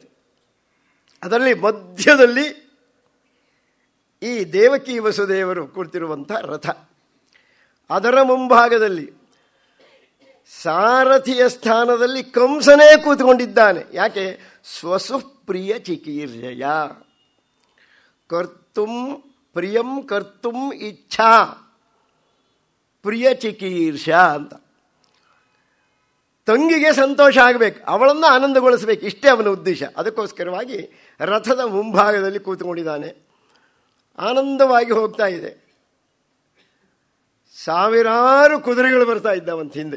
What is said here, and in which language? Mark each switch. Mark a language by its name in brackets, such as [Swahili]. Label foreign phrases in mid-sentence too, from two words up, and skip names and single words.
[Kannada] ಅದರಲ್ಲಿ ಮಧ್ಯದಲ್ಲಿ ಈ ದೇವಕಿ ವಸುದೇವರು ಕುಳಿತಿರುವಂಥ ರಥ. ಅದರ ಮುಂಭಾಗದಲ್ಲಿ ಸಾರಥಿಯ ಸ್ಥಾನದಲ್ಲಿ ಕಂಸನೇ ಕೂತ್ಕೊಂಡಿದ್ದಾನೆ. [Sanskrit] ಯಾಕೆ? ಸ್ವಸುಪ್ರಿಯ ಚಿಕೀರ್ಷಯ, ಕರ್ತುಂ ಪ್ರಿಯಂ ಕರ್ತುಂ ಇಚ್ಛಾ ಪ್ರಿಯ ಚಿಕೀರ್ಷ ಅಂತ. [Kannada] ತಂಗಿಗೆ ಸಂತೋಷ ಆಗಬೇಕು, ಅವಳನ್ನು ಆನಂದಗೊಳಿಸಬೇಕು, ಇಷ್ಟೇ ಅವನ ಉದ್ದೇಶ. ಅದಕ್ಕೋಸ್ಕರವಾಗಿ ರಥದ ಮುಂಭಾಗದಲ್ಲಿ ಕೂತ್ಕೊಂಡಿದ್ದಾನೆ. ಆನಂದವಾಗಿ ಹೋಗ್ತಾ ಇದೆ. ಸಾವಿರಾರು ಕುದುರೆಗಳು ಬರ್ತಾ ಇದ್ದಾವಂತ ಹಿಂದೆ.